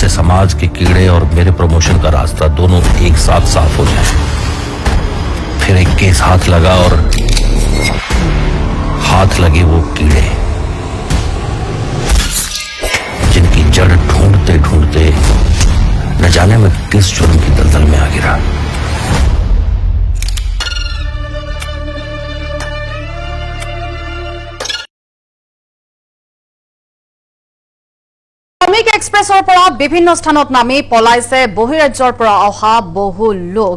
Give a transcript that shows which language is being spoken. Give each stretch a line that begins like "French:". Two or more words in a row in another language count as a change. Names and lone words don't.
Hindi: जिससे समाज के कीड़े और मेरे प्रमोशन का रास्ता दोनों एक साथ साफ हो जाए। फिर एक केस हाथ लगा और हाथ लगे वो कीड़े जिनकी जड़ ढूंढते ढूंढते न जाने मैं किस जुर्म की दलदल में आ गिरा।
Assamese: শ্ৰমিক এক্সপ্ৰেছৰ পৰা বিভিন্ন স্থানত নামি পলাইছে বহিৰাজ্যৰ পৰা অহা বহু লোক।